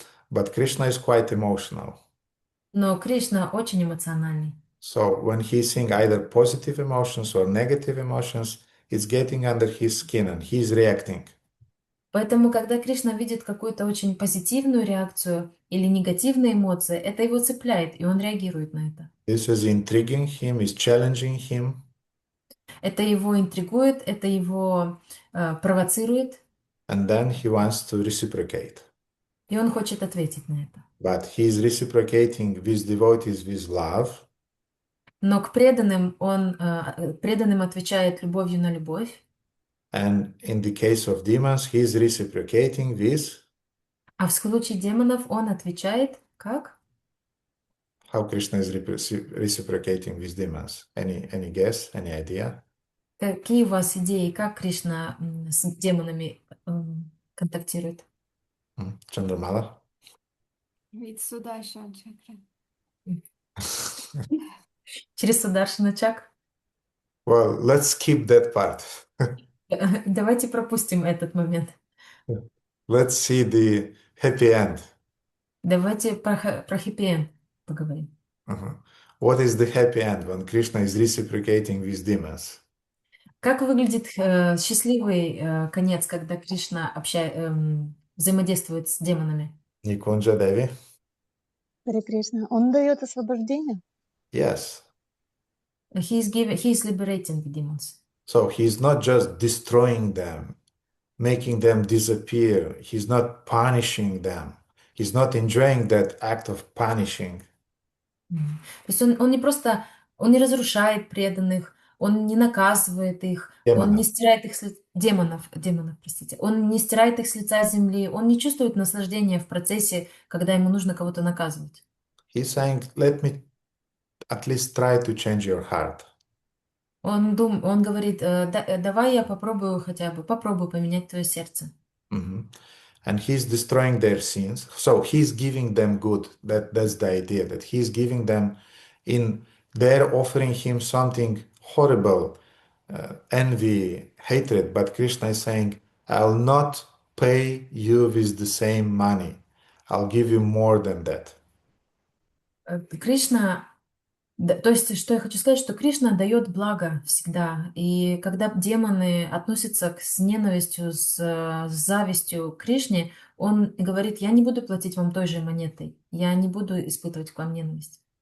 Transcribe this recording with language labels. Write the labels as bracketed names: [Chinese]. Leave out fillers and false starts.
[English] But Krishna is quite emotional. [Russian] Но Кришна очень эмоциональный. [English] So when he's seeing either positive emotions or negative emotions, it's getting under his skin and he's reacting. [Russian] Поэтому, когда Кришна видит какую-то очень позитивную реакцию или негативные эмоции, это его цепляет, и он реагирует на это. [English] This is intriguing him, is challenging him, [Russian] Это его интригует, это его провоцирует, [English] and then he wants to reciprocate. [Russian] и он хочет ответить на это. [English] But he's reciprocating with devotees with love, [Russian] Но к преданным он преданным отвечает любовью на любовь, [English] and in the case of demons, he's reciprocating with [Russian] а в случае демонов он отвечает как? [English] how Krishna is reciprocating with demons. Any guess, any idea? [Russian] Какие у вас идеи, как Кришна с демонами контактирует? [English] Chandramala? [Russian] Ведь Сударшана чакра. Через Сударшана чакру? [English] Well, let's skip that part. [Russian] Давайте пропустим этот момент. [English] Let's see the happy end. [Russian] Давайте про хэппи-энд поговорим. [English] What is the happy end when Krishna is reciprocating with demons? [Russian] Как выглядит счастливый конец, когда Кришна взаимодействует с демонами? [English] Nikunja Devi? [Russian] Харе Кришна. Он дает освобождение. [English] Yes. He is liberating the demons. So he's not just destroying them, making them disappear. He's not punishing them. He's not enjoying that act of punishing. [Russian] То есть он не просто, он не разрушает преданных, он не наказывает их, он не стирает их с демонов, простите, он не стирает их с лица земли, он не чувствует наслаждения в процессе, когда ему нужно кого-то наказывать. [English] He's saying, let me at least try to change your heart. [Russian] Он говорит, давай я попробую попробую поменять твое сердце. [English] And he's destroying their sins. So he's giving them good. That's the idea, that he's giving them they're offering him something horrible, envy, hatred. But Krishna is saying, I'll not pay you with the same money. I'll give you more than that. [Russian] Кришна, то есть, что я хочу сказать, что Кришна дает благо всегда. И когда демоны относятся с ненавистью, с завистью к Кришне, он говорит, я не буду платить вам той же монетой, я не буду испытывать к вам ненависть.